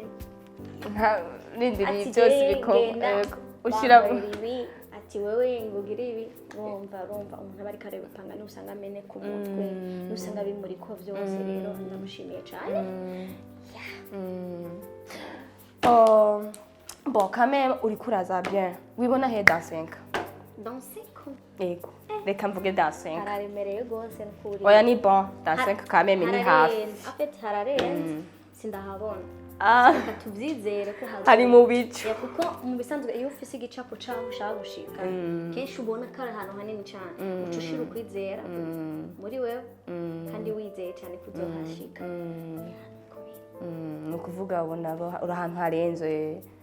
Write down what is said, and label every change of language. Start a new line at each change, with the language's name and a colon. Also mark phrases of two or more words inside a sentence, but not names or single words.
Rundi: nindiri byose bikomeye ushira ati wewe ngugira ibi urumva umuntu aba ari kare gupanga n'usanga amene ku mutwe n'usanga bimuri ko byose rero ndamushimiye cyane
French: bon quand même
Rundi: uri kuraza bien wibona he
French: dans 5
Rundi: ego reka mvuge
French: dans 5
Rundi: hararemereye gose n'ukuri oya ni bon dans 5
French: quand même
Rundi: ni hafi
French: en fait
Rundi: hararenze sindahabona tuvyizere ko hari mu bicu kuko mu bisanzwe iyo ufise igicapo caho ushaka gushika kenshi ubona ko ari ahantu hanini cyane ucushira ukwizera muri wewe kandi wizeye cyane kuzohashika ni ukuvuga ubona uri ahantu harenze